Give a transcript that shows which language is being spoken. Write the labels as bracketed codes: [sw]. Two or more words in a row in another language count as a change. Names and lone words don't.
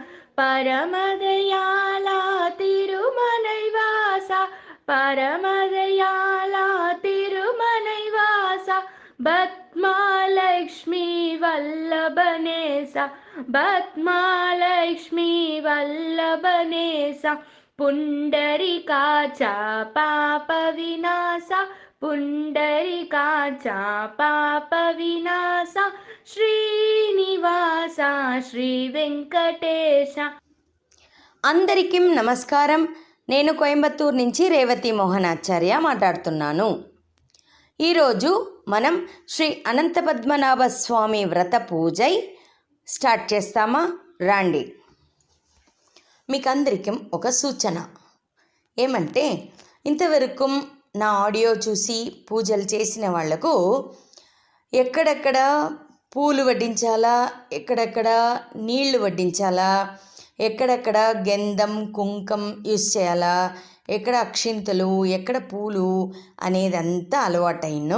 [sa] परमदयाला तिरुमलैवास परमदयाला तिरुमलैवास बत्मालक्ष्मी वल्लभनेस बत्मालक्ष्मी वल्लभनेस पुण्डरीकाचा पापविनाश पुण्डरीकाचा पापविनाश श्रीनिवास श्रीवेङ्कटेश। [te] అందరికీ నమస్కారం. నేను కోయంబత్తూరు నుంచి రేవతి మోహనాచార్య మాట్లాడుతున్నాను. ఈరోజు మనం శ్రీ అనంత పద్మనాభ స్వామి వ్రత పూజై స్టార్ట్ చేస్తామా రండి. మీకందరికీ ఒక సూచన ఏమంటే, ఇంతవరకు నా ఆడియో చూసి పూజలు చేసిన వాళ్లకు ఎక్కడెక్కడ పూలు వడ్డించాలా, ఎక్కడెక్కడ నీళ్లు వడ్డించాలా, ఎక్కడెక్కడ గంధం కుంకం యూస్ చేయాలా, ఎక్కడ అక్షింతలు ఎక్కడ పూలు అనేదంతా అలవాటైను.